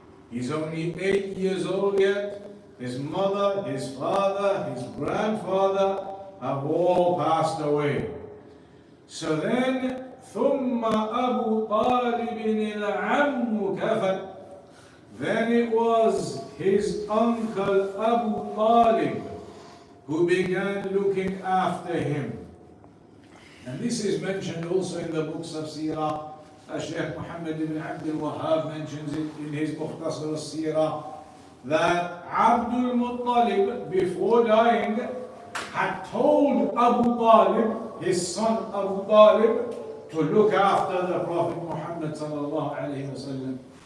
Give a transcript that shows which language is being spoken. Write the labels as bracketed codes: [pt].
[en] He's only 8 years old yet. His mother, his father, his grandfather have all passed away. So then, [ar] ثم أبو طالب العم كفر. [en] Then it was his uncle Abu Talib who began looking after him. And this is mentioned also in the books of Seerah. Shaykh Muhammad ibn Abdul Wahhab mentions it in his Mukhtasar al-Seerah, that Abdul Mutalib, before dying, had told Abu Talib, his son Abu Talib, to look after the Prophet Muhammad sallallahu alayhi wasallam.